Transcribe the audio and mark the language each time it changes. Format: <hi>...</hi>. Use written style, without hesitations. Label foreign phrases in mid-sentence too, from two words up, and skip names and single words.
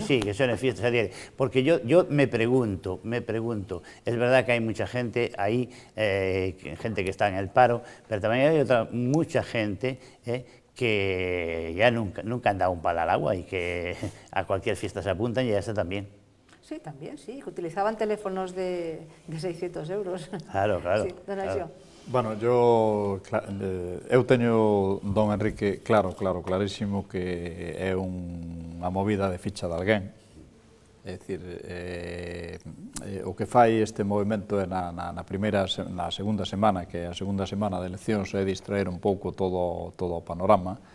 <es>sí, que suene fiesta, se adhiere. Porque yo me pregunto, es verdad que hay mucha gente ahí, gente que está en el paro, pero también hay mucha gente que ya nunca han dado un palo al agua y que a cualquier fiesta se apuntan y ya está también. Sí, también, sí, que utilizaban teléfonos de 600 euros. Claro, claro. Sí, don Alxio.</es> <gl>Bueno, eu teño, don Enrique, clarísimo que é unha movida de ficha de alguén. É dicir, o que fai este movimento é na segunda semana, que é a segunda semana de eleccións, é distraer un pouco todo o panorama.</gl>